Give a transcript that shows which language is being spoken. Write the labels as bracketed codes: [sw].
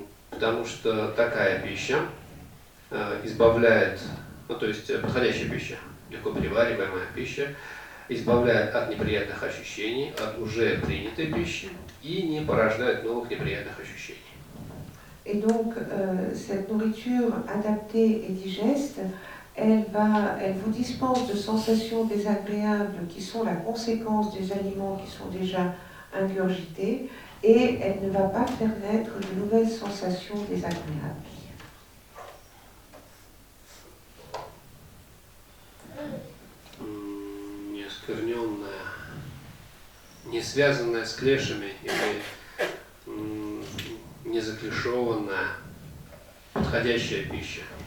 [ru] потому что такая пища избавляет, ну то есть подходящая пища, легко перевариваемая пища, избавляет от неприятных ощущений, от уже принятой пищи и не порождает новых неприятных ощущений. [fr] Et donc, cette nourriture adaptée et digeste, elle vous dispense de sensations désagréables qui sont la conséquence des aliments qui sont déjà ingurgités, et elle ne va pas faire naître de nouvelles sensations désagréables. [ru] Неоскверненная, не связанная с клешами или не заклешованная, подходящая пища.